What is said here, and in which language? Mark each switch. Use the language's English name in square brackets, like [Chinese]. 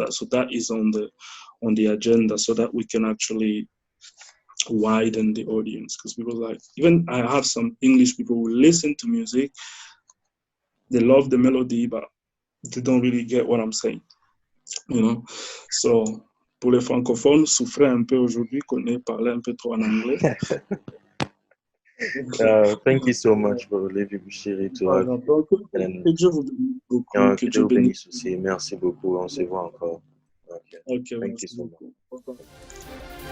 [English] So that is on the agenda, so that we can actually widen the audience, because people like, even I have some English people who listen to music, they love the melody, but they don't really get what I'm saying, you know. [French] So pour les francophones, souffrez un peu aujourd'hui qu'on ait parlé un peu trop en anglais. [English] Thank you so much for Levi Bushiri to have you. [French] Que Dieu vous bénisse beaucoup. Que Dieu vous bénisse aussi. Merci beaucoup. On se voit encore. Okay. [English] Thank you so much.